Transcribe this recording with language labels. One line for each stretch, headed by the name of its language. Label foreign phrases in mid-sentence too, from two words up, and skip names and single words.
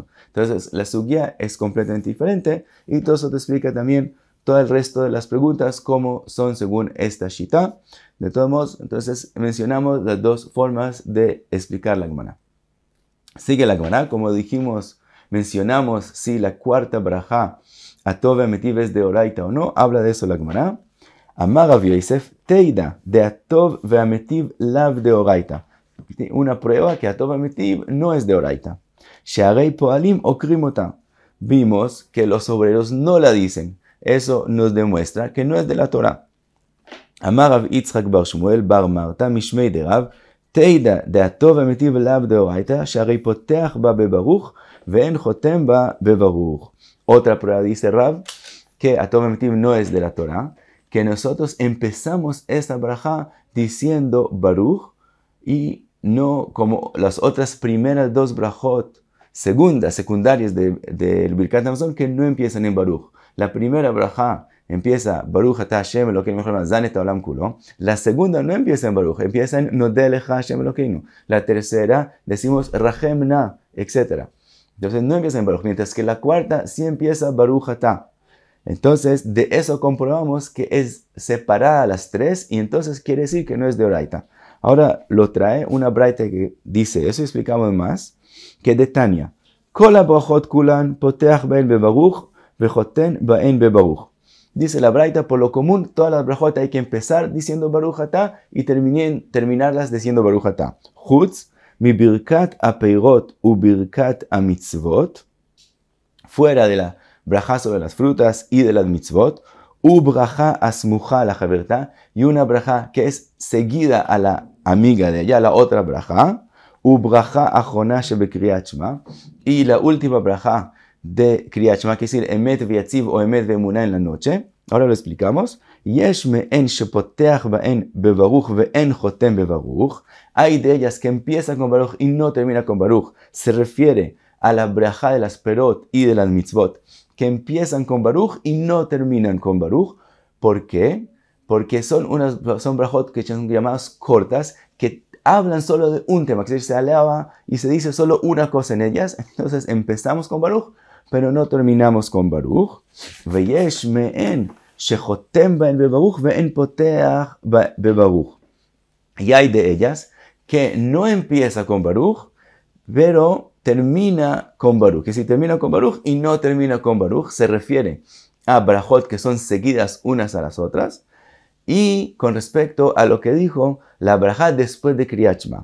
Spanish: Entonces, la sugya es completamente diferente, y todo eso te explica también todo el resto de las preguntas, cómo son según esta shita. De todos modos, entonces mencionamos las dos formas de explicar la Gemara. Sigue la Gemara, como dijimos, mencionamos si la cuarta braja, Atov Ve'ametiv, es de oraita o no, habla de eso la Gemara.
Aramaic: אמר רב יוסף תדע דהטוב והמטיב לאו דאורייתא.
Spanish: Una prueba que Atov Ve'ametiv no es de oraita.
Hebrew: שהרי פועלים עוקרים אותה.
Spanish: Vimos que los obreros no la dicen. Eso nos demuestra que no es de la Torah.
Aramaic: אמר רב יצחק בר שמואל בר מרתא משמיה דרב תדע דהטוב והמטיב לאו דאורייתא שהרי פותח בה בברוך ואין חותם בה בברוך.
Spanish: Otra prueba dice Rav que Atov Ve'ametiv no es de la Torah, que nosotros empezamos esta braja diciendo Baruch y no como las otras primeras dos brajot secundarias del Birkat Hamazon que no empiezan en Baruch. La primera braja empieza
Hebrew: ברוך אתה השם אלוקינו מלך העולם את העולם כולו.
Spanish: La segunda no empieza en Baruch, empieza en
Hebrew: נודה לך השם אלוקינו.
Spanish: La tercera decimos
Hebrew: רחם נא,
Spanish: etc. Entonces no empieza en Baruch, mientras que la cuarta sí empieza
Hebrew: ברוך אתה.
Spanish: Entonces, de eso comprobamos que es separada las tres y entonces quiere decir que no es de oraita. Ahora lo trae una braita que dice, eso explicamos más, que de Tania.
Hebrew: כל הברכות כולן פותח בהן בברוך וחותם בהן בברוך.
Spanish: Dice la braita, por lo común, todas las brachot hay que empezar diciendo
Hebrew: ברוך אתה
Spanish: y terminarlas diciendo
Hebrew: ברוך אתה. חוץ מברכת הפירות וברכת המצוות,
Spanish: fuera de la braja sobre las frutas y de las mitzvot,
Hebrew: וברכה הסמוכה לחברתה,
Spanish: y una braja que es seguida a la amiga de ella, la otra braja,
Hebrew: וברכה אחרונה שבקריאת שמע,
Spanish: y la última braja de kriyat shema, que es decir,
Hebrew: אמת ויציב
Spanish: o
Hebrew: אמת ואמונה
Spanish: en la noche. Ahora lo explicamos.
Hebrew: יש מהן שפותח בהן בברוך ואין חותם בברוך.
Spanish: Hay de ellas que empieza con Baruch y no termina con Baruch. Se refiere a la braja de las perot y de las mitzvot, que empiezan con Baruch y no terminan con Baruch. ¿Por qué? Porque son brajot que son llamadas cortas, que hablan solo de un tema, que se alaba y se dice solo una cosa en ellas. Entonces empezamos con Baruch, pero no terminamos con Baruch.
Hebrew: ויש מהן שחותם בהן בברוך ואין פותח בברוך.
Spanish: Y hay de ellas que no empieza con Baruch, pero termina con Baruch. Que si termina con Baruch y no termina con Baruch, se refiere a brajot que son seguidas unas a las otras. Y con respecto a lo que dijo la braja después de Kriyat Shema.